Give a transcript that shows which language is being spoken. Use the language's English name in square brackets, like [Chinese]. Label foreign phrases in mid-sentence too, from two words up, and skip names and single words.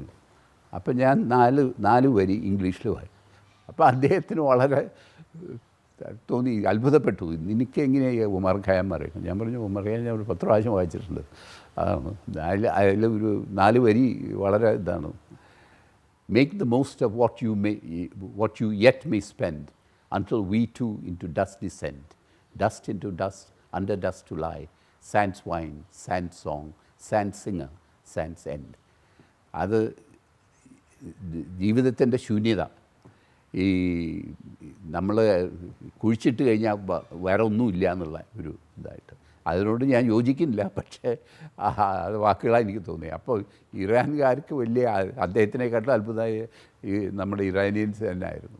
[Malayalam] അപ്പോൾ ഞാൻ നാല് വരി ഇംഗ്ലീഷിൽ വായി. അപ്പോൾ അദ്ദേഹത്തിന് വളരെ തോന്നി, അത്ഭുതപ്പെട്ടു, നിനക്ക് എങ്ങനെയാണ് ഉമർ ഖയാം അറിയാം? ഞാൻ പറഞ്ഞു, ഉമർ ഖയാം ഞാൻ ഒരു 10 പ്രാവശ്യം വായിച്ചിട്ടുണ്ട്. അതാണ് അതിൽ ഒരു 4 വരി വളരെ ഇതാണ്. [English] Make the most of what you yet may spend, until we too into dust descend. Dust into dust, under dust to lie. Sans wine, sans song, sans singer, sans end. [Malayalam] അത് ജീവിതത്തിൻ്റെ ശൂന്യത. ഈ നമ്മൾ കുഴിച്ചിട്ട് കഴിഞ്ഞാൽ വേറെ ഒന്നുമില്ല എന്നുള്ള ഒരു ഇതായിട്ട്. അതിനോട് ഞാൻ യോജിക്കുന്നില്ല, പക്ഷേ അത് വാക്കുകളാണ് എനിക്ക് തോന്നിയത്. അപ്പോൾ ഇറാൻകാർക്ക് വലിയ, അദ്ദേഹത്തിനെക്കാട്ടും അത്ഭുതമായ ഈ നമ്മുടെ ഇറാനിയൻസ് തന്നെ ആയിരുന്നു.